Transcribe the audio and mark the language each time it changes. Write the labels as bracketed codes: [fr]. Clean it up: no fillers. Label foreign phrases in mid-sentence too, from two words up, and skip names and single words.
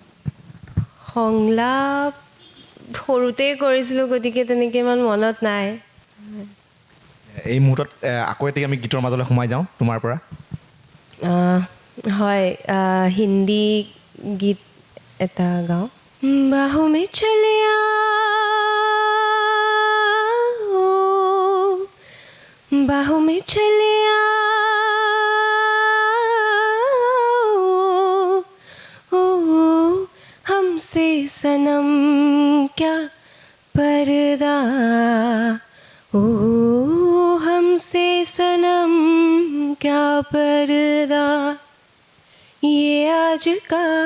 [as] সংলাপ সৰুতেই কৰিছিলোঁ গতিকে তেনেকৈ ইমান মনত নাই। এই মুহূৰ্তত আকৌ এটি আমি গীতৰ মাজলৈ সোমাই যাওঁ তোমাৰ পৰা। হয়, হিন্দী গীত এটা গাওঁ। [hi] बाहु में चले आओ, बाहों में चले आओ, ओ हमसे सनम क्या पर्दा, ओ हमसे सनम क्या पर्दा, ये आज का